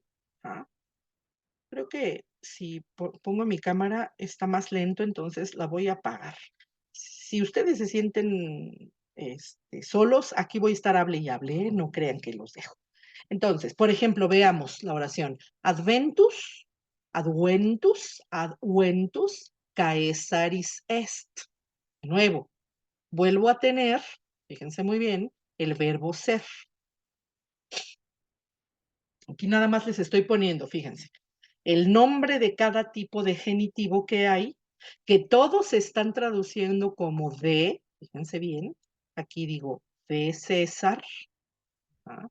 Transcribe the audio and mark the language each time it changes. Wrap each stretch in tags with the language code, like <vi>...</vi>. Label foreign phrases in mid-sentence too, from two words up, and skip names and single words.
<es>¿Ah? Creo que si pongo mi cámara está más lento, entonces la voy a apagar. Si ustedes se sienten solos, aquí voy a estar hable y hable, ¿eh? No crean que los dejo. Entonces, por ejemplo, veamos la oración.</es> <la>Adventus, adventus, adventus, caesaris est.</la> <es>De nuevo, vuelvo a tener, fíjense muy bien, el verbo ser. Aquí nada más les estoy poniendo, fíjense, el nombre de cada tipo de genitivo que hay, que todos se están traduciendo como de, fíjense bien, aquí digo de César, ¿ah?</es>